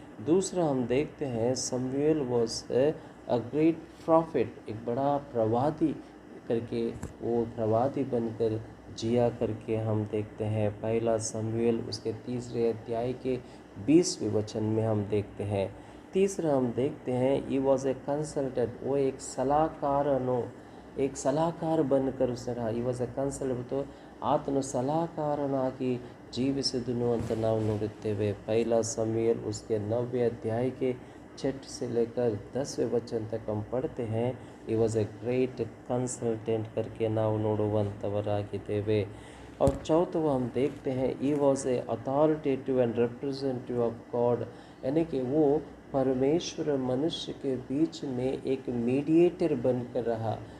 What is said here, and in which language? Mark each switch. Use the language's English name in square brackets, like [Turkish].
[Hindi] दूसरा हम देखते हैं [English] Samuel was a great prophet, [Hindi] एक बड़ा प्रवादी करके वो प्रवादी बनकर जिया करके हम देखते हैं। पहला समूएल उसके 3 अध्याय के 20वें वचन में हम देखते हैं। तीसरा हम देखते हैं [English] he was a consultant, [Hindi] वो एक एक सलाहकार बनकर उसने रहा। [English] he was a consultant, [Hindi] तो [Kannada] ಆತನು ಸಲಹಕಾರನಾಗಿ ಜೀವಿಸಿದನು ಅಂತ ನಾವು ನೋಡುತ್ತೇವೆ। [Hindi] पहला समूएल उसके 9वें अध्याय के 6 से लेकर 10वें वचन तक हम पढ़ते हैं। [English] he was a great consultant [Hindi] करके [Kannada] ನಾವು ನೋಡುವಂಥವರಾಗಿದ್ದೇವೆ। [Hindi] और चौथा हम देखते हैं [English] he was a authoritative and representative of God, [Hindi] यानी कि वो परमेश्वर मनुष्य के बीच में एक मीडिएटर बनकर रहा।